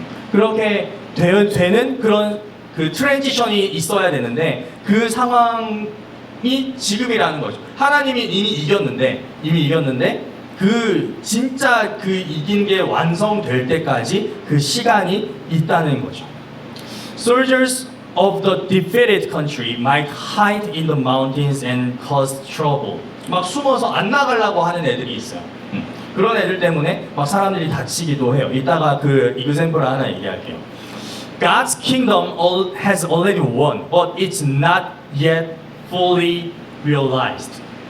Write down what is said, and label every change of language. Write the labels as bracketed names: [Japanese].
[Korean] 그렇게 되는 그런 그 트랜지션이 있어야 되는데 그 상황이 지금이라는 거죠. 하나님이 이미 이겼는데 그 진짜 그 이긴 게 완성될 때까지 그 시간이 있다는 거죠. [English] Soldiers of the defeated country might hide in the mountains and cause trouble. [Korean] 막 숨어서 안 나가려고 하는 애들이 있어요. 그런 애들 때문에 막 사람들이 다치기도 해요. 이따가 그 example 하나 얘기할게요. [English] God's kingdom has already won, but it's not yet fully realized.